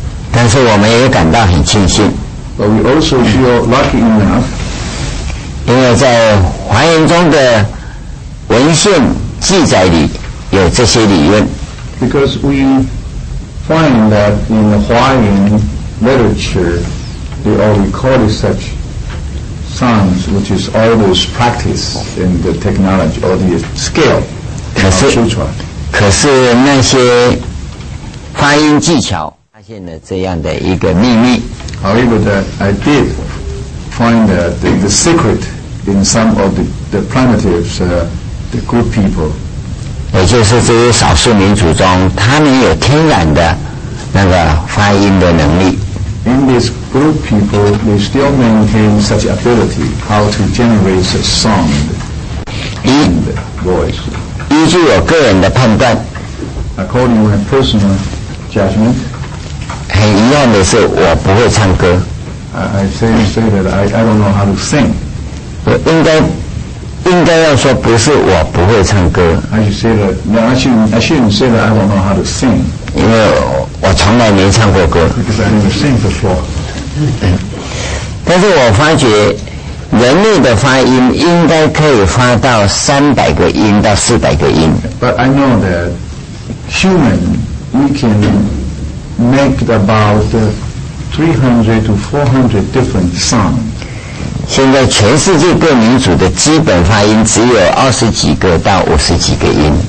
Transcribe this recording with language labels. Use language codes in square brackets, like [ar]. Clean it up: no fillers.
[zh] 但是我们也感到很庆幸， [en] But we also feel lucky enough, [zh] 因为在华严中的文献记载里有这些理论。 [en] because we find that in the Hawaiian literature, they all recorded such sounds, which is all this practice in the technology or the skill of sutra. [zh] 可是那些发音技巧发现了这样的一个秘密。 [en] However, that I did find that the secret in some of the primitives, the good people, [zh] 也就是这些少数民族中，他们有天然的那个发音的能力。 [en] in this group people, they still maintain such ability, how to generate such sound and voice. [zh] 依据我个人的判断， [en] According to my personal judgment, [zh] 很遗憾的是，我不会唱歌。 [en] I say that I don't know how to sing. [zh] 我应该要说，不是我不会唱歌， [en] I should say that. No, I shouldn't say that I don't know how to sing, [zh] 因为我从来没唱过歌。 [en] because I never sing before. [zh] 但是我发觉，人类的发音应该可以发到300个音到400个音。 [en] But I know that human, we can make about 300 to 400 different sounds. [zh] 现在全世界各民族的基本发音只有20几个到50几个音。